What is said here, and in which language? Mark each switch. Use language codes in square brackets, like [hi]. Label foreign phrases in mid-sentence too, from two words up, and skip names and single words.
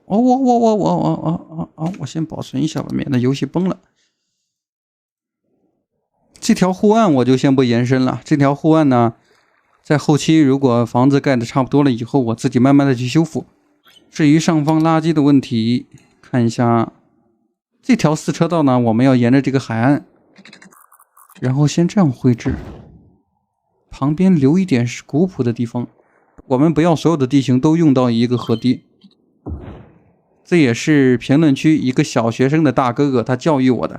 [zh] 我先保存一下吧，免得游戏崩了。这条护岸我就先不延伸了。这条护岸呢， 在後期如果房子蓋的差不多了以后，我自己慢慢的去修復。至于上方垃圾的問題，看一下這條4車道呢，我們要沿着這個海岸，然後先這樣繪制，旁邊留一點是古樸的地方。我們不要所有的地形都用到一個河堤。這也是評論區一個小學生的大哥哥他教育我的。